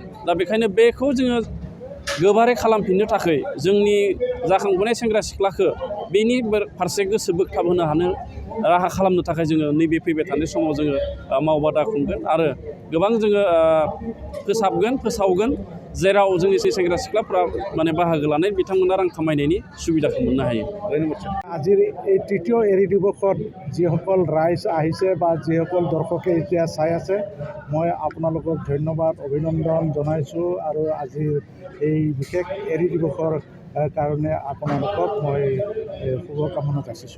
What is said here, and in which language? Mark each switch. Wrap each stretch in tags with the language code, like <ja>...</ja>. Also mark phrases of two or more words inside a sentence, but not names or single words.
<brx>दा बेखायनो बेखौ जोङो गोबारै खालामफिननो थाखाय जोंनि जाखांबोनाय सेंग्रा सिख्लाखौ बेनि फारसे गोसो बोगथाबहोनो हानो राहा खालामनो थाखाय जोङो नैबे फैबाय थानाय समाव जोङो मावबादा खुंगोन आरो गोबां जोङो फोसावगोन जेराव जोंनि सेंग्रा सिख्लाफ्रा माने बाहागो लानाय बिथांमोना रां खामायनायनि सुबिदाखौ मोननो हायो।</brx> <as>আজিৰ এই তৃতীয় এৰি দিৱসত যিসকল ৰাইজ আহিছে বা যিসকল দৰ্শকে এতিয়া চাই আছে, মই আপোনালোকক ধন্যবাদ অভিনন্দন জনাইছোঁ আৰু আজিৰ এই বিশেষ এৰি দিৱসৰ কাৰণে আপোনালোকক মই শুভকামনা যাচিছোঁ।</as>